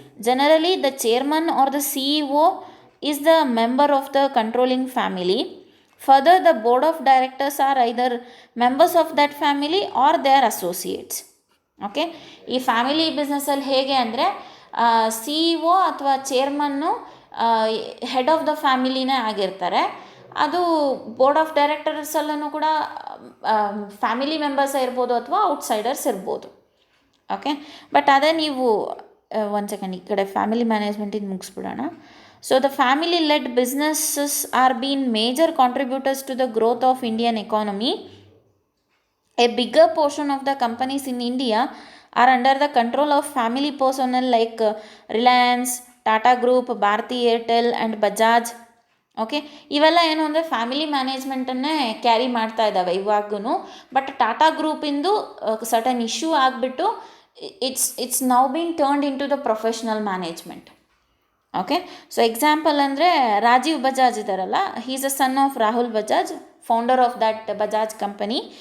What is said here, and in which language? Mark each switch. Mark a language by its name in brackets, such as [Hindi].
[English] Generally, the chairman or the CEO is the member of the controlling family. Further, the board of directors are either members of that family or their associates. [Kannada] Okay, ಈ family ಬಿಸ್ನೆಸ್ಸಲ್ಲಿ ಹೇಗೆ ಅಂದರೆ CEO ಅಥವಾ ಚೇರ್ಮನ್ನು head of the ಫ್ಯಾಮಿಲಿನೇ ಆಗಿರ್ತಾರೆ. ಅದು board of ಡೈರೆಕ್ಟರ್ಸಲ್ಲೂ ಕೂಡ family ಮೆಂಬರ್ಸೇ ಇರ್ಬೋದು ಅಥವಾ outsiders ಇರ್ಬೋದು. ಓಕೆ, ಬಟ್ ಅದೇ ನೀವು ಒಂದು ಸೆಕೆಂಡ್ ಈ ಕಡೆ family ಮ್ಯಾನೇಜ್ಮೆಂಟಿಂದ ಮುಗಿಸ್ಬಿಡೋಣ. [English] So the family led businesses are been major contributors to the growth of Indian economy. A bigger portion of the companies in India are under the control of family personnel like Reliance, Tata Group, Bharti Airtel and Bajaj. [Kannada] Okay, ಇವೆಲ್ಲ ಏನು ಅಂದರೆ family ಮ್ಯಾನೇಜ್ಮೆಂಟನ್ನೇ carry ಮಾಡ್ತಾ ಇದ್ದಾವೆ ಇವಾಗೂ. [English] but [Kannada] Tata ಗ್ರೂಪಿಂದು certain issue ಆಗಿಬಿಟ್ಟು [English] It's now been turned into the professional management. Okay, so example ಅಂದರೆ ರಾಜೀವ್ ಬಜಾಜ್ ಇದ್ದಾರಲ್ಲ, he is a son of Rahul Bajaj, founder of that Bajaj company.